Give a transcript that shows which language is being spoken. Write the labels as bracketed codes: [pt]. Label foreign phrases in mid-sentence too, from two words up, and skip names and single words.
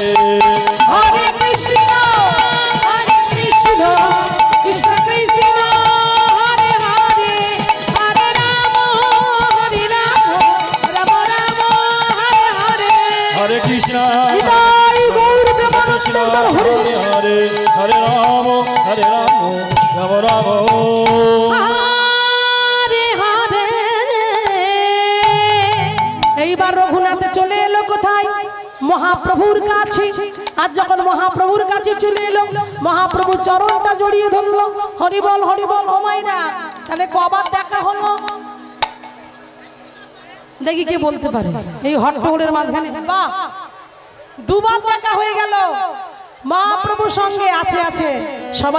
[sa] हरे कृष्ण कृष्ण कृष्ण हरे हरे हरे राम राम राम हरे हरे हरे कृष्ण Krishna हरे हरे हरे राम राम राम हरे हरे [bn] এইবার রঘুনাথে চলে এলো কোথায় মহাপ্রভুর কাছে আর যখন মহাপ্রভুর কাছে চলে এলো মহাপ্রভু চরণটা জড়িয়ে ধরলো হরি বল ও মাইনা তাহলে কবার দেখা হলো দেখি কে বলতে পারে এই হট্টগোলের মাঝখানে বাহ দুবার দেখা হয়ে গেল মহাপ্রভুর সঙ্গে আছে সবাই